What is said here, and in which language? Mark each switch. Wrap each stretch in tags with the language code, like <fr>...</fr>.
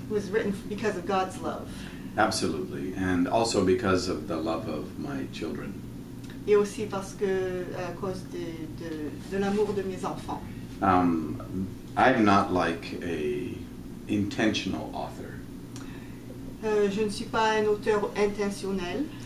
<en>It was written because of God's love. Absolutely. And also because of the love of my children.</en> <fr>Et aussi parce que à cause de l'amour de mes enfants.</fr> <en>I'm not like a intentional author.</en> <fr>Je ne suis pas un auteur intentionnel.</fr>